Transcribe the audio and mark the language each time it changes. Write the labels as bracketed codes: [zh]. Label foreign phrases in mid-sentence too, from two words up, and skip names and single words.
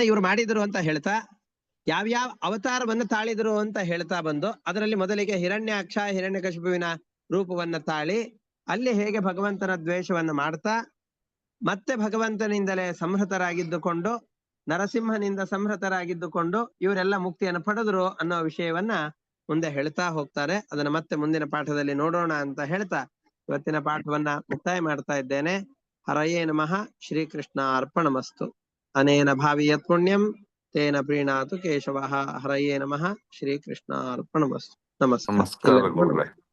[kn] ಇವ್ರು ಮಾಡಿದ್ರು ಅಂತ ಹೇಳ್ತಾ ಯಾವ್ಯಾವ ಅವತಾರವನ್ನ ತಾಳಿದ್ರು ಅಂತ ಹೇಳ್ತಾ ಬಂದು, ಅದರಲ್ಲಿ ಮೊದಲಿಗೆ ಹಿರಣ್ಯಾಕ್ಷ, ಹಿರಣ್ಯಕಶಿಪುವಿನ ರೂಪವನ್ನ ತಾಳಿ ಅಲ್ಲಿ ಹೇಗೆ ಭಗವಂತನ ದ್ವೇಷವನ್ನ ಮಾಡ್ತಾ ಮತ್ತೆ ಭಗವಂತನಿಂದಲೇ ಸಂಹೃತರಾಗಿದ್ದುಕೊಂಡು, ನರಸಿಂಹನಿಂದ ಸಂಹೃತರಾಗಿದ್ದುಕೊಂಡು ಇವರೆಲ್ಲ ಮುಕ್ತಿಯನ್ನು ಪಡೆದ್ರು ಅನ್ನೋ ವಿಷಯವನ್ನ ಮುಂದೆ ಹೇಳ್ತಾ ಹೋಗ್ತಾರೆ. ಅದನ್ನ ಮತ್ತೆ ಮುಂದಿನ ಪಾಠದಲ್ಲಿ ನೋಡೋಣ ಅಂತ ಹೇಳ್ತಾ ಇವತ್ತಿನ ಪಾಠವನ್ನ ಮುಕ್ತಾಯ ಮಾಡ್ತಾ ಇದ್ದೇನೆ. [sa] ಹರಯೇ ನಮಃ. ಶ್ರೀಕೃಷ್ಣ ಅರ್ಪಣಮಸ್ತು. ಅನೇನ ಭಾವಿಯತ್ ಪುಣ್ಯಂ ತೇನ ಪ್ರೀಣಾತು ಕೇಶವಃ. ಹರಯೇ ನಮಃ. ಶ್ರೀಕೃಷ್ಣ ಅರ್ಪಣಮಸ್ತು. ನಮಸ್ಕಾರ. [kn] ನಮಸ್ಕಾರ ಗುರುಗಳೇ.